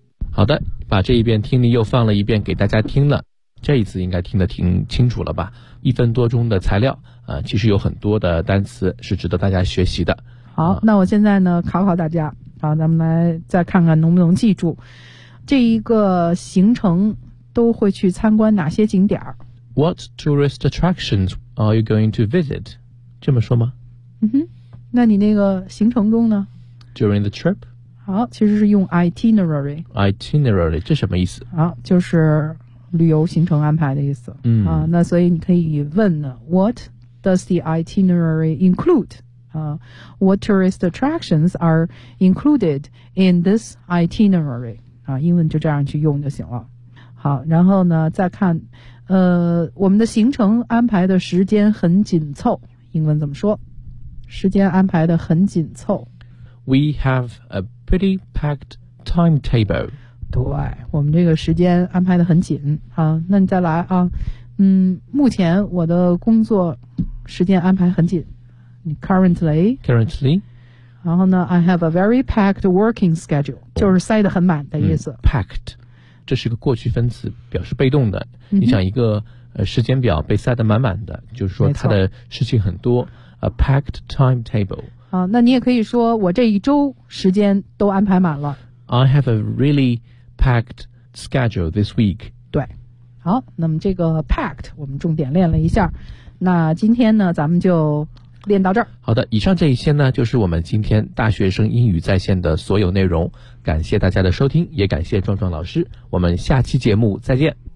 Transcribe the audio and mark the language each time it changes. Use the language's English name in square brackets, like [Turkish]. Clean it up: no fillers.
[Chinese] 好的，把这一遍听力又放了一遍给大家听了，这一次应该听得挺清楚了吧。一分多钟的材料啊，其实有很多的单词是值得大家学习的。好，那我现在呢考考大家，好，咱们来再看看能不能记住这一个行程都会去参观哪些景点。 [English] What tourist attractions are you going to visit? [Chinese] 这么说吗？嗯哼，那你那个行程中呢？ [English] During the trip? [Chinese] 好，其实是用 itinerary。 itinerary 这什么意思？好，就是旅游行程安排的意思。嗯啊，那所以你可以问呢 [English] ，What does the itinerary include？啊 ，What tourist attractions are included in this itinerary？ [Chinese] 啊，英文就这样去用就行了。好，然后呢，再看，我们的行程安排的时间很紧凑，英文怎么说？时间安排的很紧凑。 [English] We have a pretty packed timetable. [Chinese] 对，我们这个时间安排得很紧。好，那你再来啊。嗯，目前我的工作时间安排很紧。 [English] Currently. Currently. [Chinese] 然后呢 [English] ，I have a very packed working schedule， [Chinese] 就是塞得很满的意思。嗯、packed， 这是个过去分词，表示被动的。嗯、你想一个时间表被塞得满满的，就是说他的事情很多。 [English] A packed timetable. [Chinese] 啊，那你也可以说我这一周时间都安排满了。 [English] I have a really packed schedule this week. [Chinese] 对，好，那么这个 packed 我们重点练了一下，那今天呢咱们就练到这儿。好的，以上这一些呢就是我们今天大学生英语在线的所有内容，感谢大家的收听，也感谢壮壮老师，我们下期节目再见。